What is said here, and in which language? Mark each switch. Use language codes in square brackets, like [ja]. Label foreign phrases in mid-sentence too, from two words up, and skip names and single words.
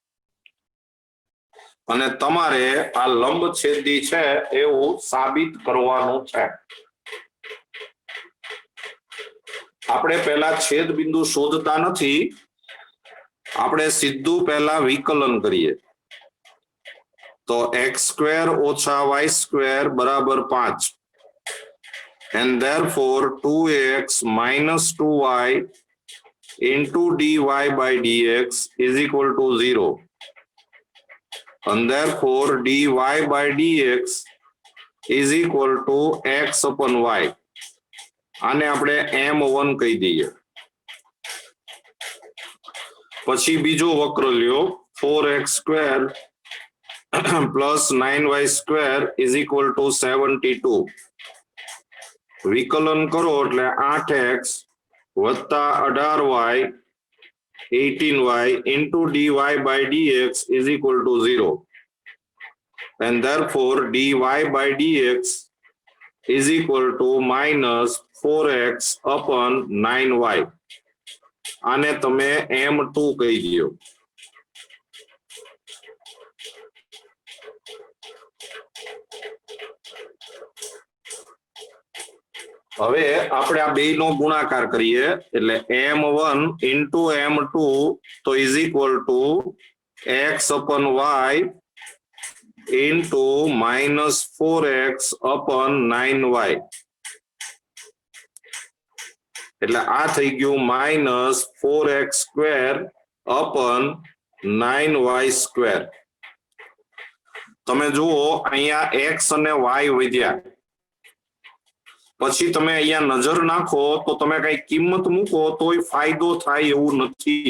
[gu] અને તમારે આ લંબછેદી છે એવું સાબિત કરવાનું છે. આપણે પહેલા છેદ બિંદુ શોધતા નથી, આપણે સીધું પહેલા વિકલન કરીએ. તો x સ્ક્વેર ઓછા y સ્ક્વેર બરાબર 5 [en] and therefore 2x minus 2y into dy by dx is equal to 0 and therefore dy by dx is equal to x upon y. [gu] આને આપણે m1 કહી દઈએ. પછી બીજો વક્ર લ્યો [en] 4x square plus 9y square is equal to 72. [gu] વિકલન કરો એટલે 8x વત્તા 18y 18y [en] into dy by dx is equal to 0 and therefore dy by dx is equal to minus 4x upon 9y. [gu] આને તમે m2 કહી દો. હવે આપણે આ બેયનો ગુણાકાર કરીએ એટલે [en] m1 into m2 તો is equal to x upon y into minus 4x upon 9y. [gu] એટલે આ થઈ ગયું [en] minus 4x square upon 9y square. [gu] તમે જુઓ અહીંયા x અને y વધ્યા, પછી તમે અહીંયા નજર નાખો તો તમે કઈ કિંમત મૂકો તોય ફાયદો થાય એવું નથી.